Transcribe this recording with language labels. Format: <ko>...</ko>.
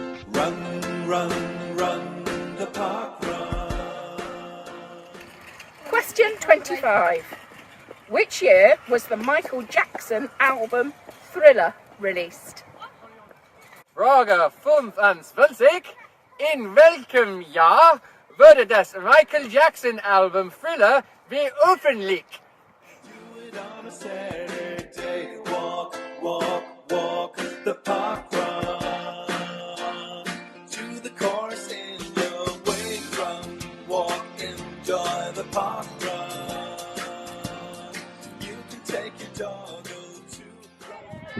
<en>Run, run, run, the park run. Question 25. Which year was the Michael Jackson album Thriller released?</en> <de>Frage 25. In welchem Jahr wurde das Michael Jackson Album Thriller veröffentlicht?</de> <en>Do it on a Saturday. Walk, walk, walk, the park run. To the chorus in your way. Run, walk, enjoy the park run. You can take your dog to.</en>